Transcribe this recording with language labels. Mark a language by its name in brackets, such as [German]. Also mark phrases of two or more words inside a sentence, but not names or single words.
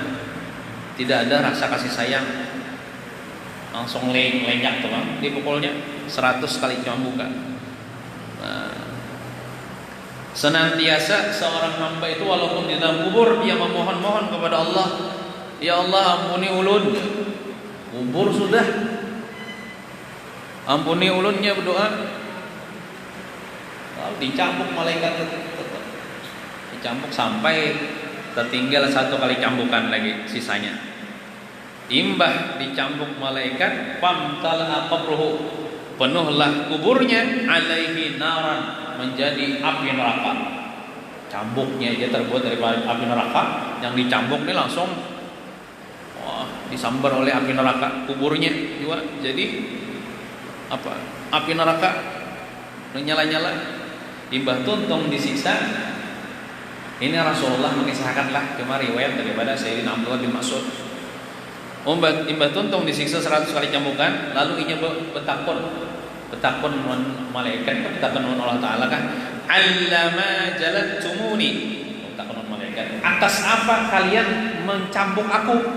[Indonesian] Tidak ada rasa kasih sayang, langsung lenyak tuh bang, dipukulnya 100 kali cambukan. Senantiasa seorang hamba itu walaupun di dalam kubur dia memohon-mohon kepada Allah, ya Allah ampuni ulun. Kubur sudah, ampuni ulunnya berdoa. Lalu dicambuk malaikat tetap, dicambuk sampai tertinggal 1 kali cambukan lagi sisanya. Imbah dicambuk malaikat, [Arabic] فامتلأ قبره, [Indonesian] penuhlah kuburnya, [Arabic] عليه نارا, [Indonesian] menjadi api neraka. Cambuknya aja terbuat dari api neraka, yang dicambuk ini langsung disambar oleh api neraka. Kuburnya juga jadi apa? Api neraka menyala-nyala. [Banjar] Imbah tuntung disiksa. [Indonesian] Ini Rasulullah mengisahkanlah kemarin riwayat daripada Sayyidina Abdullah bin Mas'ud. [Banjar] Imbah tuntung disiksa 100 kali cambukan, lalu inya betakun malaikat, betakun Allah Taala kan, [Arabic] علام جلدتموني, [Banjar] betakun malaikat, atas apa kalian mencambuk aku?